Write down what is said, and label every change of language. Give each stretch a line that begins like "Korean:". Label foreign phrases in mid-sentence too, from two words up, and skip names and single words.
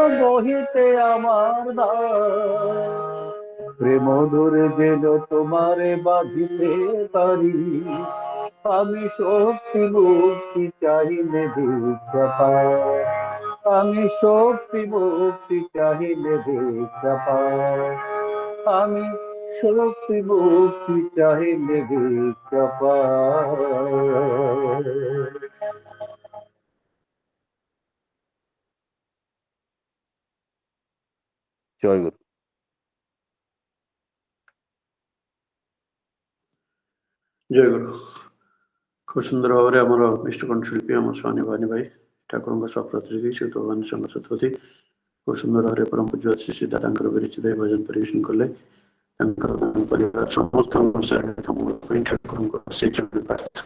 Bangla: বহিতে আমার দ্বার, প্রেম ধরে যেন তোমারে বাঁধিতে পারি, আমি শক্তি মুক্তি চাহিলে ভিক্ষা পাই, আমি শক্তি মুক্তি চাহিলে ভিক্ষা পাই, আমি শক্তি মুক্তি চাহিলে ভিক্ষা পাই। জয় গুরু।
Odia: ଜୟ ଗୁରୁ। ଖୁବ ସୁନ୍ଦର ଭାବରେ ଆମର ଇଷ୍ଟ କଣ୍ଠଶିଳ୍ପୀ ଆମ ସ୍ୱାମୀ ଭବାନୀ ଭାଇ ଠାକୁରଙ୍କ ସହ ପ୍ରତିନିଧି ଶ୍ରୀ ଭଗବାନ ସଂଘ ଶତପଥୀ ଖୁବ ସୁନ୍ଦର ଭାବରେ ପରମ ପୂଜ୍ୟ ଶ୍ରୀ ଶ୍ରୀ ଦାଦାଙ୍କର ବିରଚିତ ଭଜନ ପରିବେଷଣ କଲେ। ତାଙ୍କର ପରିବାର ସମସ୍ତଙ୍କ ପାଇଁ ଠାକୁରଙ୍କ ସେଇ ଜন্য ପ୍ରାର୍ଥନା।